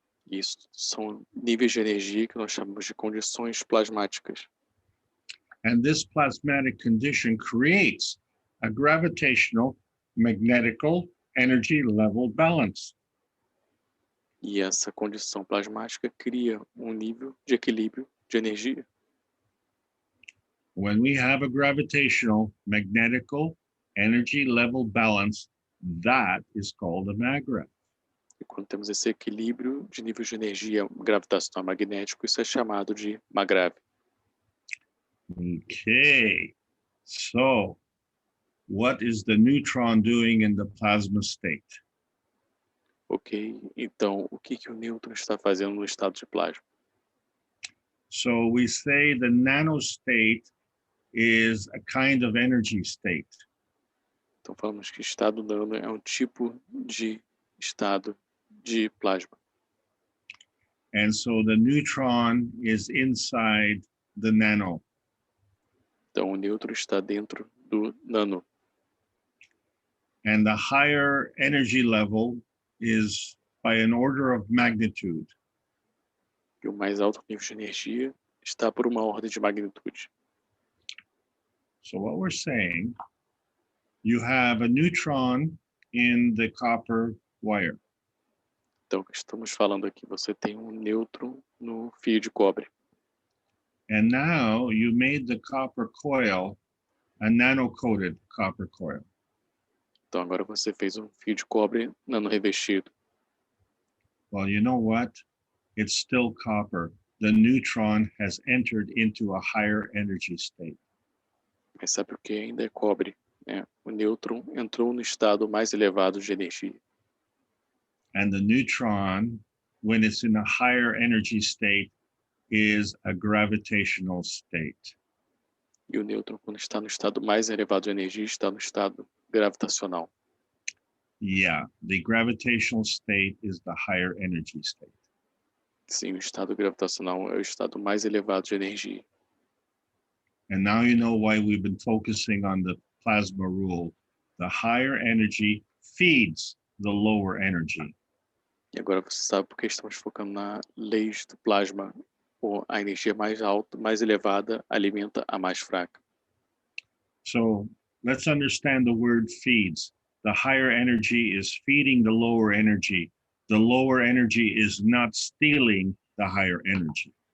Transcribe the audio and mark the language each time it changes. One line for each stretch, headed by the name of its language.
Portuguese: Isso são níveis de energia que nós chamamos de condições plasmáticas.
English: And this plasmatic condition creates a gravitational, magnetical, energy level balance.
Portuguese: E essa condição plasmática cria um nível de equilíbrio de energia.
English: When we have a gravitational, magnetical, energy level balance, that is called a maggrav.
Portuguese: E quando temos esse equilíbrio de níveis de energia gravitacional magnético, isso é chamado de maggrav.
English: Okay, so what is the neutron doing in the plasma state?
Portuguese: Ok, então o que o nêutron está fazendo no estado de plasma?
English: So we say the nanostate is a kind of energy state.
Portuguese: Então falamos que estado nano é um tipo de estado de plasma.
English: And so the neutron is inside the nano.
Portuguese: Então o nêutron está dentro do nano.
English: And the higher energy level is by an order of magnitude.
Portuguese: E o mais alto nível de energia está por uma ordem de magnitude.
English: So what we're saying, you have a neutron in the copper wire.
Portuguese: Então, o que estamos falando aqui, você tem um nêutron no fio de cobre.
English: And now you made the copper coil a nano-coated copper coil.
Portuguese: Então, agora você fez um fio de cobre nano-revestido.
English: Well, you know what? It's still copper. The neutron has entered into a higher energy state.
Portuguese: Mas sabe o que ainda é cobre, né? O nêutron entrou no estado mais elevado de energia.
English: And the neutron, when it's in a higher energy state, is a gravitational state.
Portuguese: E o nêutron, quando está no estado mais elevado de energia, está no estado gravitacional.
English: Yeah, the gravitational state is the higher energy state.
Portuguese: Sim, o estado gravitacional é o estado mais elevado de energia.
English: And now you know why we've been focusing on the plasma rule. The higher energy feeds the lower energy.
Portuguese: E agora você sabe porque estamos focando na lei do plasma. Ou a energia mais alta, mais elevada, alimenta a mais fraca.
English: So let's understand the word feeds. The higher energy is feeding the lower energy. The lower energy is not stealing the higher energy.